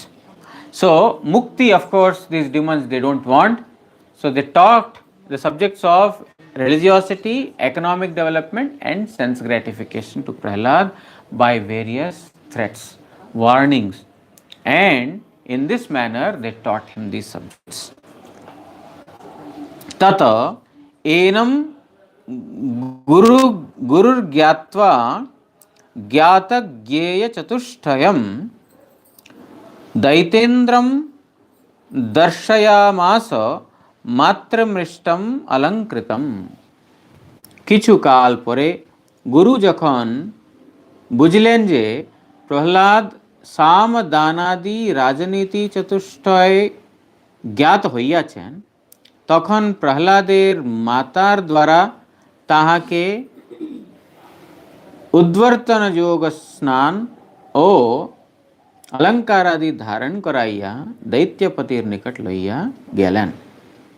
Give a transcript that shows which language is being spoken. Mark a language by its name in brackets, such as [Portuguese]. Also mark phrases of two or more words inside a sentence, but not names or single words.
[English] So mukti, of course, these demons, they don't want. So they taught the subjects of religiosity, economic development and sense gratification to Prahlad by various threats, warnings, and in this manner they taught him these subjects. [Sanskrit] तत एनं गुरुर्ज्ञात्वा ज्ञात ज्ञेय चतुष्टयम् दैतेन्द्रम दर्शयामास मात्रमृष्टम अलंकृतम. [Bangla] কিছু কাল পরে গুরু যখন বুঝলেন যে প্রহ্লাদ সাম দানাদি রাজনীতি চতুষ্টয় জ্ঞাত হইয়াছেন, তখন প্রহ্লাদের মাতার দ্বারা তাহাকে উদ্বর্তন যোগ স্নান ও অলংকার আদি ধারণ করাইয়া দৈত্যপতির নিকট লইয়া গেলেন.